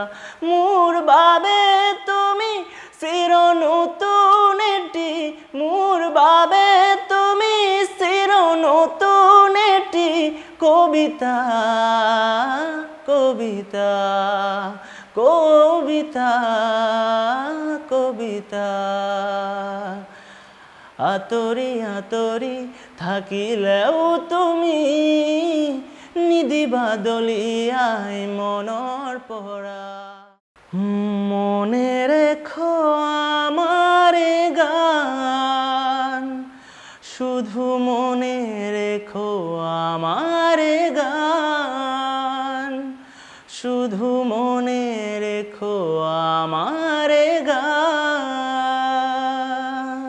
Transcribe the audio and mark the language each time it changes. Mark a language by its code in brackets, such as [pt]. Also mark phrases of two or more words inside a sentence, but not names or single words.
[as] মোৰ বাবে তুমি চিৰ নতুন এটি, মোৰ বাবে তুমি চিৰ নতুন এটি কবিতা, কবিতা, কবিতা, কবিতা। আতৰি আতৰি থাকিলেও তুমি নিধি বাদলিয়াই মনৰ পৰা। [bn] মনে রেখো আমারে গান, শুধু মনে রেখো আমারে গান, শুধু মনে রেখো আমারে গান।